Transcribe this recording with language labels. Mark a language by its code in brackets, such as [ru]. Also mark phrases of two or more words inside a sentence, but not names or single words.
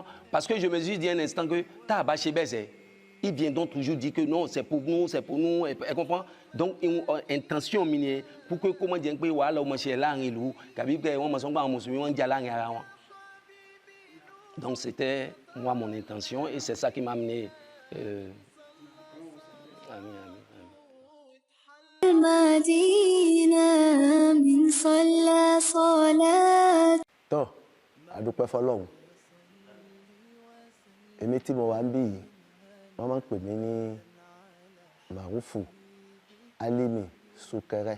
[fr] Parce que je me suis dit un instant que il vient donc toujours dire que non, c'est pour nous, c'est pour nous. Elle comprend? Donc, une intention minière pour que, comment dire, donc c'était moi mon intention et c'est ça qui m'a amené. [yo] Tó, a dúpẹ́ fọ́lọ́run. Èmi tí mo wà ń bí yìí, wọ́n máa ń pè mí ní Màrúfù Álímì Súnkẹrẹ.